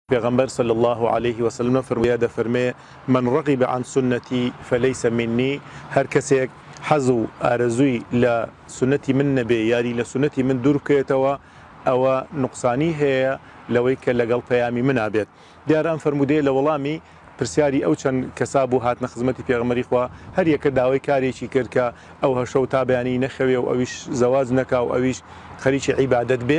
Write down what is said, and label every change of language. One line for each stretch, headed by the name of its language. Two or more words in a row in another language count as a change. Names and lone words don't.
Central Kurdish: پیغمبر
Arabic: صلی الله علیه و سلم
Central Kurdish: فرموویە دەفەرمێ
Arabic: من رغب عن سنتي فليس مني
Central Kurdish: هەر کەسێک حەز و ئارەزووی لە سنەتی من نەبێ یاری لە سنەتی من دوور بکەوێتەوە ئەوە نوقسانی هەیە لەوەی کە لەگەڵ پەیامی منا بێت. دیارە ئەم فەرموودەیە لە وەڵامی پرسیاری ئەو چەند کەسا بوو هاتنە خزمەتی پێغەمبەری خوا هەر یەکە داوای کارێکی کرد کە ئەو هەشە و تابیانی نەخەوێ و ئەویش زەواج نەکا و ئەویش خەریکی عیبادەت بێ.